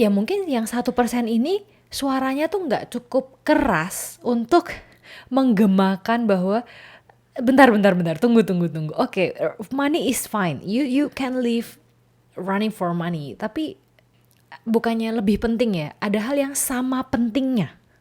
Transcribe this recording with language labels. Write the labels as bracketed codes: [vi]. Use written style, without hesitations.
[id] Ya mungkin yang 1% ini suaranya tuh nggak cukup keras untuk menggemakan bahwa bentar, tunggu. [en] Oke, money is fine. You can live running for money. [id] Tapi bukannya lebih penting ya? Ada hal yang sama pentingnya.